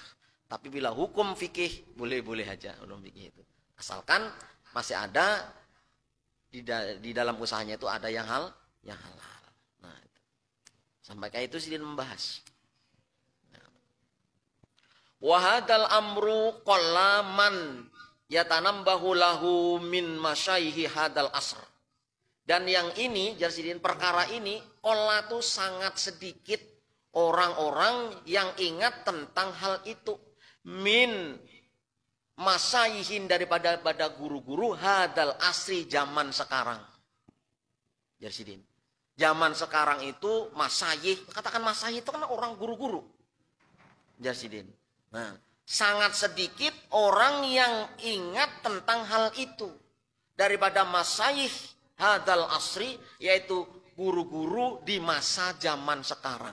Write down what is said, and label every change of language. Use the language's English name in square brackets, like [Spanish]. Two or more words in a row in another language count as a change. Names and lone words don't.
[Banjar] Tapi bila hukum fikih boleh-boleh aja hukum fikih itu. Asalkan masih ada di dalam usahanya itu ada yang halal. Nah, itu. Sampai kayak itu sidin membahas. [Arabic] وهذا الأمر قل من يتنبه له من مشايخ هذا العصر. [Banjar] Dan yang ini jar sidin perkara ini qalla tuh sangat sedikit orang-orang yang ingat tentang hal itu [Arabic] من مشايخ [Banjar] daripada guru-guru [Arabic] هذا العصر [Banjar] zaman sekarang. Jar sidin. Zaman sekarang itu masayih, katakan masayih itu kan orang guru-guru. Jar sidin. Nah, sangat sedikit orang yang ingat tentang hal itu daripada masayih [Arabic] هذا العصر, [Banjar] yaitu guru-guru di masa zaman sekarang.